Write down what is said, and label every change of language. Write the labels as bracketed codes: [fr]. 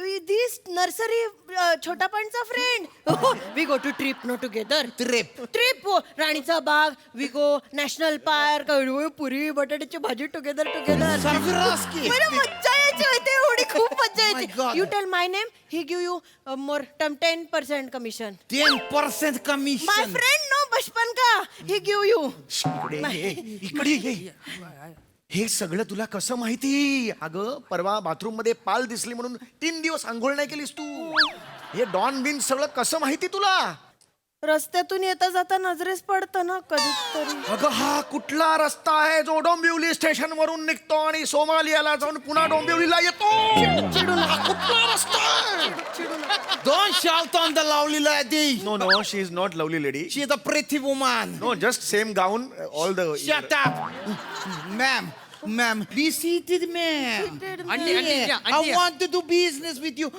[en] This nursery, [mr] छोटा पंचा [en] friend. We go to trip, no together. [mr] Trip, राणीचा बाग. [en] We go national park. [mr] पुरी बटाट्याची भाजी [en] together. [mr] मला मज्जा यायची होती, एवढी खूप मज्जा यायची. [en] You tell my name, he give you more 10% commission. 10% commission. My friend, no, [hi] बचपन का. [en] He give you. [mr] इकडे ये. हे सगळं तुला कसं माहिती? अगं परवा बाथरूम मध्ये पाल दिसली म्हणून 3 दिवस आंघोळ नाही केलीस तू. हे डॉन बिन सगळं कसं माहिती तुला? रस्त्यातून येता जाता नजरेस पडतं ना कधीतरी. अगं हा कुठला रस्ता आहे जो डोंबिवली स्टेशन वरून निघतो आणि सोमालियाला जाऊन पुन्हा डोंबिवलीला येतो? हा कुठला रस्ता आहे? [en] Don't shout on the lovely lady. No, she is not lovely lady. She is a pretty woman. No, just same gown, all the. Shut up. Ma'am, be seated, ma'am. I want to do business with you.